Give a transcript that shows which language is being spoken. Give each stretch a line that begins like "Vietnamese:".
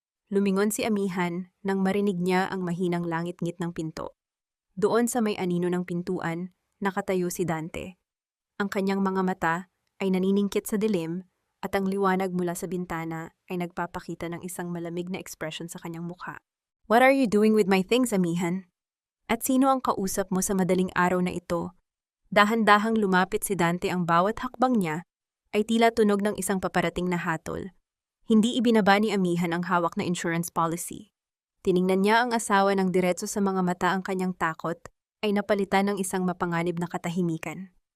Filipino: Lumingon si amihan nang marinig niya ang mahinang langit-ngit ng pinto. Doon sa may anino ng pintuan, nakatayo si Dante. Ang kanyang mga mata ay naniningkit sa dilim at ang liwanag mula sa bintana ay nagpapakita ng isang malamig na ekspresyon sa kanyang mukha.
English: What are you doing with my things, amihan?
Filipino: At sino ang kausap mo sa madaling araw na ito? Dahan-dahang lumapit si Dante. Ang bawat hakbang niya ay tila tunog ng isang paparating na hatol. Hindi ibinaba ni amihan ang hawak na insurance policy. Tiningnan niya ang asawa ng diretso sa mga mata. Ang kanyang takot ay napalitan ng isang mapanganib na katahimikan.